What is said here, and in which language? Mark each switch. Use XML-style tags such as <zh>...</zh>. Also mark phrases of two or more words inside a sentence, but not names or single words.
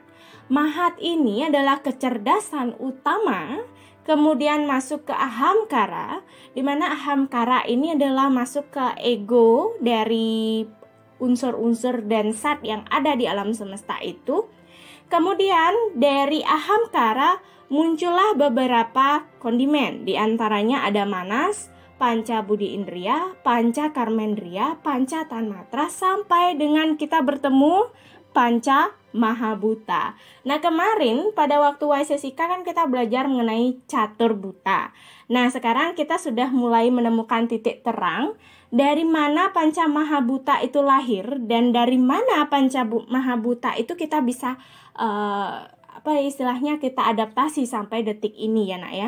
<id>Mahat ini adalah kecerdasan utama, kemudian masuk ke ahamkara, di mana ahamkara ini adalah masuk ke ego dari unsur-unsur dan zat yang ada di alam semesta itu. Kemudian dari ahamkara muncullah beberapa kondimen, di antaranya ada manas, panca budi indriya, panca karmendriya, panca tanmatra, sampai dengan kita bertemu panca mahabhuta. Nah, kemarin pada waktu Waisesika kan kita belajar mengenai catur buta. Nah, sekarang kita sudah mulai menemukan titik terang dari mana panca mahabhuta itu lahir, dan dari mana panca mahabhuta itu kita bisa istilahnya kita adaptasi sampai detik ini ya nak ya.</id>